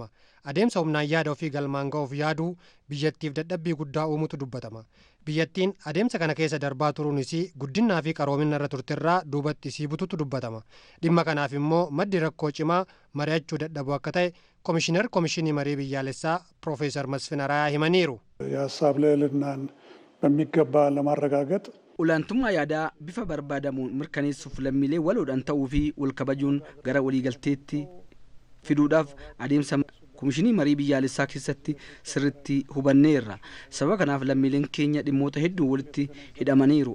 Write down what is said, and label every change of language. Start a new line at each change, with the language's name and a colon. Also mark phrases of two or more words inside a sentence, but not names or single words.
Oromo: Adeemsa humnaan yaada ofii galmaan ga'uuf yaaduu biyyattiif dadhabbii guddaa uumutu dubbatama. Biyyattiin adeemsa kana keessa darbaa turuunis guddinaa fi qaroomina irra turtirraa duubatti isii bututu dubbatama. Dhimma kanaaf immoo maddi rakkoo cimaa mari'achuu dadhabu akka ta'e Koomishinar Koomishinii Marii Biyyaalessaa Piroofeesar Masfin Arayaa himaniiru.
Amharic: የሀሳብ ልዕልናን በሚገባ ለማረጋገጥ
Oromo: Olaantummaa yaadaa bifa barbaadamuun mirkaneessuuf lammiilee waloodhaan ta'uu fi wal kabajuun gara waliigalteetti fiduudhaaf adeemsa Koomishinii Marii Biyyaalessaa keessatti sirriitti hubanneerra. Sababa kanaaf lammiileen keenya dhimmoota hedduun walitti hidhamaniiru.